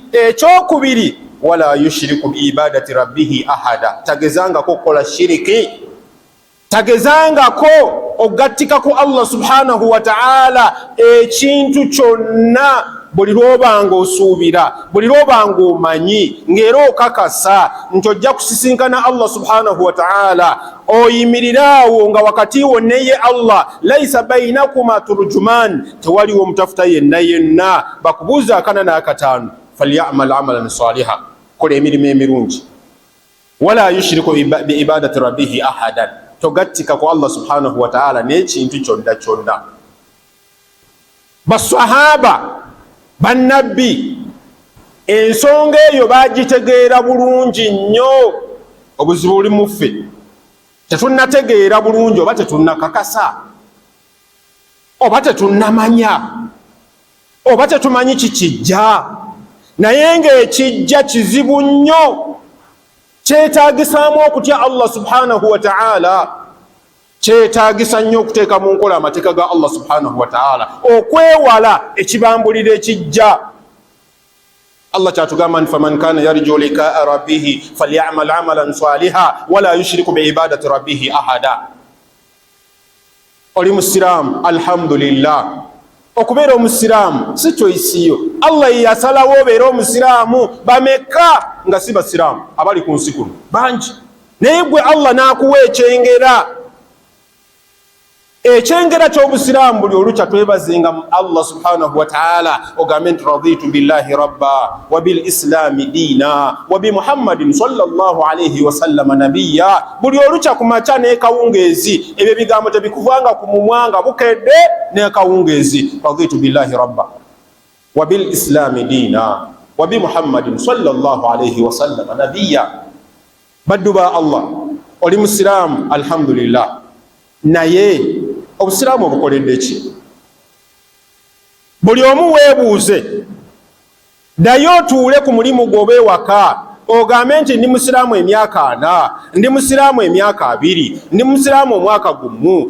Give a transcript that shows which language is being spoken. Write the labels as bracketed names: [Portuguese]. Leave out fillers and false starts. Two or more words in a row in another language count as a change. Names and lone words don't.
[Ganda] Ekyokubiri, [Arabic] ولا يشرك بعبادة ربه أحدا, [Ganda] tagezangako kukola shiriki tagezangako ogattikako Allah [Arabic] سبحانه وتعالى [Ganda] ekintu kyonna buli lwobanga osuubira, buli lwobanga omanyi ng'era okakasa nti ojja kusisinkana Allah [Arabic] سبحانه وتعالى, [Ganda] oyimiriraawo nga wakati wo neye Allah, [Arabic] ليس بينكما ترجمان, [Ganda] tewaliwo omutafuta yenna yenna. Bakubuuza akana n'akataano, [Arabic] فليعمل عملا صالحا, [Ganda] kola emirimu emirungi, [Arabic] ولا يشرك بعبادة ربه أحدا, [Ganda] togattika ku Allah [Arabic] سبحانه وتعالى [Ganda] n'ekintu kyonna kyonna. Basahaba bannabbi ensonga eyo bagitegeera bulungi nnyo. Obuzibu buli mu ffe, tetunnategeera bulungi, oba tetunnakakasa, oba tetunnamanya, oba tetumanyi kikijja. Naye ng'ekijja kizibu nnyo, kyetaagisaamu okutya Allah [Arabic] سبحانه وتعالى, [Ganda] kyetaagisa nnyo okuteeka mu nkola amateeka ga Allah [Arabic] سبحانه وتعالى, [Ganda] okwewala ekibambulira ekijja. Allah kyatugamba nti [Arabic] فمن كان يرجو لقاء ربه فليعمل عملا صالحا ولا يشرك بعبادة ربه أحدا. [Ganda] Oli musiraamu, alhamdulillah. Okubeera omusiraamu si choice yo, Allah yasalawo obeera omusiraamu. Bameka nga si basiraamu abali ku nsi kuno bangi, naye gwe Allah n'akuwa ekyengera. Ekyengera ky'obusiraamu buli olukya twebazenga Allah [Arabic] سبحانه وتعالى, [Ganda] ogambe nti [Arabic] رضيت بالله ربا وبالإسلام دينا وبمحمد صلى الله عليه وسلم نبيا. [Ganda] Buli olukya ku makya n'ekawungeezi, ebyo ebigambo tebikuvanga ku mumwa nga bukedde n'ekawungeezi. [Arabic] رضيت بالله ربا وبالإسلام دينا وبمحمد صلى الله عليه وسلم نبيا. [Ganda] Baddu ba Allah, oli musiraamu alhamdulillah, naye obusiraamu obukoledde ki? Buli omu weebuuze, ddayo otuule ku mulimu gw'oba ewaka, ogambe nti ndi musiraamu emyaka 4, ndi musiraamu emyaka 2, ndi musiraamu omwaka gumu.